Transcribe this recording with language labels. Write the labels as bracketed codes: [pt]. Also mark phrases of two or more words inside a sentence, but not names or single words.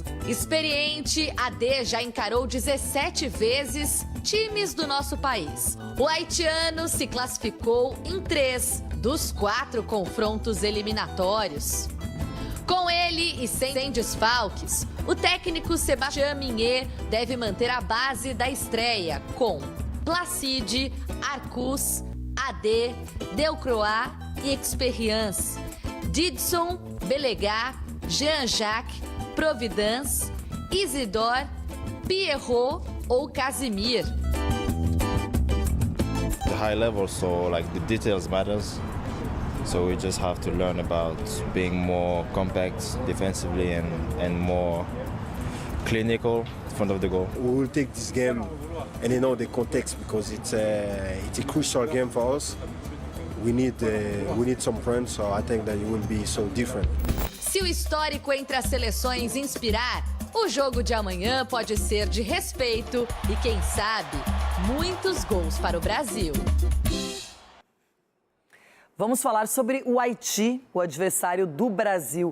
[pt] Experiente, AD já encarou 17 vezes times do nosso país. O haitiano se classificou em 3 dos 4 confrontos eliminatórios. Com ele e sem desfalques, o técnico Sébastien Mignet deve manter a base da estreia com Placide, Arcus, AD, Delcroix e Experience, Didson, Belegá, Jean-Jacques, Providence, Isidore, Pierrot ou Casimir. [en] The high level, so like the details matters. So we just have to learn about being more compact defensively and more clinical in front of the goal. We will take this game and you know the context because it's a crucial game for us. We need some friends, so I think that it will be so different. [pt] Se o histórico entre as seleções inspirar, o jogo de amanhã pode ser de respeito e, quem sabe, muitos gols para o Brasil. Vamos falar sobre o Haiti, o adversário do Brasil.